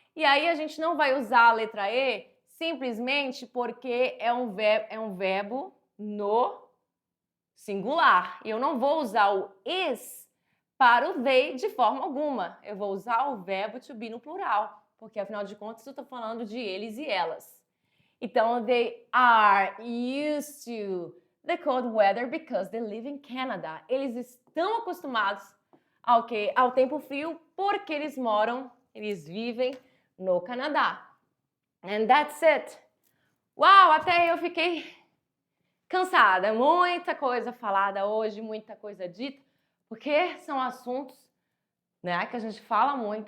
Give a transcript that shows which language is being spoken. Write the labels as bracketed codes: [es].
[pt] E aí a gente não vai usar a letra E simplesmente porque é um verbo no singular. E eu não vou usar o is para o they de forma alguma. Eu vou usar o verbo to be no plural, porque afinal de contas eu estou falando de eles e elas. [en] Então, they are used to the cold weather because they live in Canada. [pt] Eles estão acostumados ao tempo frio porque eles vivem no Canadá. [en] And that's it. [pt] Uau, até eu fiquei cansada. Muita coisa falada hoje, muita coisa dita, porque são assuntos, né, que a gente fala muito.